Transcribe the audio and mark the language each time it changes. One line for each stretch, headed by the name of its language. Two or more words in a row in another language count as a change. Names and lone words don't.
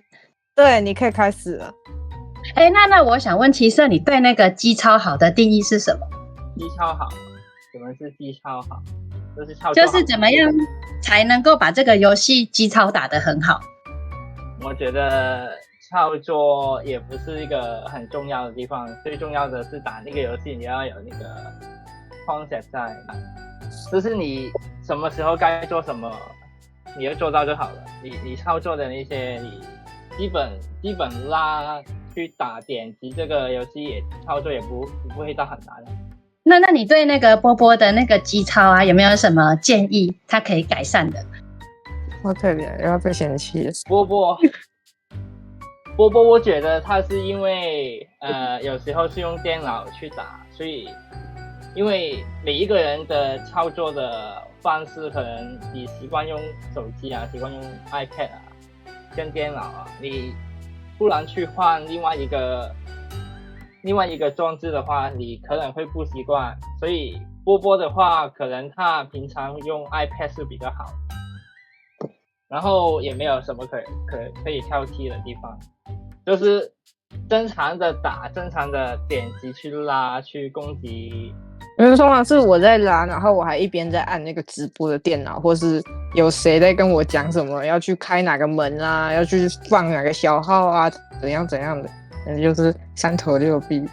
Chinese: 對，你可以開始了。那我想問七色，你對那個機超好的定義是什麼？機超好，什麼是機超好？就是怎麼樣才能夠把這個遊戲機超打得很好？我覺得操作也不是一個很重要的地方，最重要的是打那個遊戲你要有那個 concept 在，就是你什麼時候該做什麼，你要做到就好了。你操作的那些，你基本拉去打點擊這個遊戲也操作也不會到很難的。那你對那個波波的那個機超啊，有沒有什麼建議，他可以改善的？好可憐，又要被嫌棄。波波，我覺得他是因為有時候是用電腦去打，所以因為每一個人的操作的方式，可能你習慣用手機啊，習慣用 iPad 啊，跟電腦啊，你突然去換另外一個裝置的話，你可能會不習慣，所以波波的話，可能他平常用 iPad 是比較好，然後也沒有什麼可以挑剔的地方，就是正常的打，正常的點擊去拉去攻擊因为通常是我在拉，然后我还一边在按那个直播的电脑，或是有谁在跟我讲什么，要去开哪个门啊，要去放哪个小号啊，怎样怎样的，就是三头六臂。